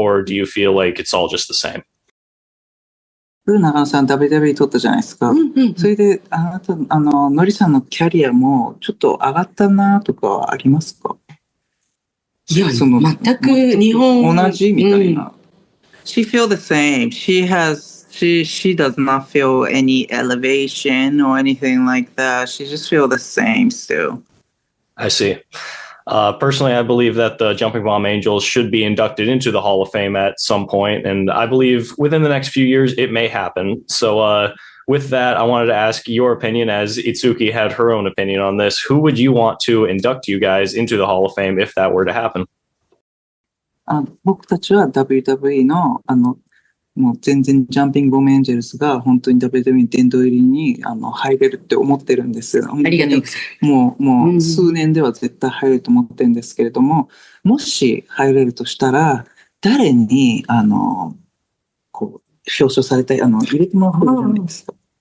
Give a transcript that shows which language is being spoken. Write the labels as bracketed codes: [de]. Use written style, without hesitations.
[en] Or do you feel like it's all just the same? [ja] 長野さん WWE 取ったじゃないですか。それで、あなた、のりさんのキャリアもちょっと上がったなとかありますか？いや、全く日本同じみたいな。 [en] She feel the same. She does not feel any elevation or anything like that. She just feel the same still. I see. Personally, I believe that the Jumping Bomb Angels should be inducted into the Hall of Fame at some point, and I believe within the next few years it may happen. So with that, I wanted to ask your opinion, as Itsuki had her own opinion on this. Who would you want to induct you guys into the Hall of Fame if that were to happen? [ja] 僕たちは WWE のもう全然ジャンピングボムエンジェルスが本当に WWE 殿堂入りに入れるって思ってるんです。ありがとうございます。もう数年では絶対入ると思ってるんですけれども、もし入れるとしたら誰にこう表彰されたい入れてもらうじゃないですか。